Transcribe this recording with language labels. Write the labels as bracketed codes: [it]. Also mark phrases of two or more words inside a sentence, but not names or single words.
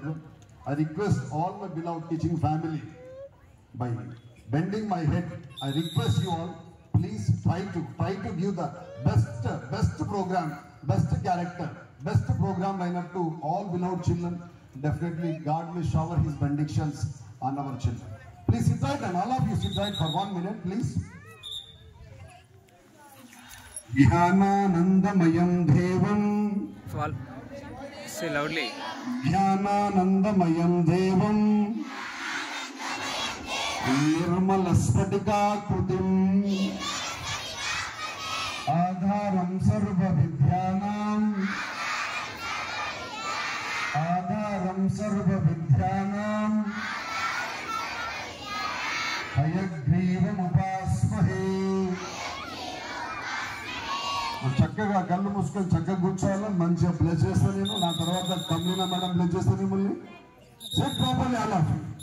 [en] I request all my beloved teaching family, by bending my head, I request you all, please try to give the best program, best character, best program lineup to all beloved children. Definitely God will shower His benedictions on our children. Please sit right, and all of you sit right for 1 minute, please. [sa] ध्यानानन्दमयं देवम्. [en] Say loudly. [sa] ध्यानानन्दमयं देवम्. निर्मल स्फटिक आकृतिम्. आधारं सर्व विद्यानाम्. आधारं सर्व विद्यानाम्. हयग्रीवम् उपास्महे. [te] చక్కగా కళ్ళు మూసుకొని చక్కగా కూర్చోవాలని మంచిగా ప్లే చేస్తాను నేను. నా తర్వాత కమ్లీనా మేడం ప్లే చేస్తాను మిమ్మల్ని. [en] set properly all of you.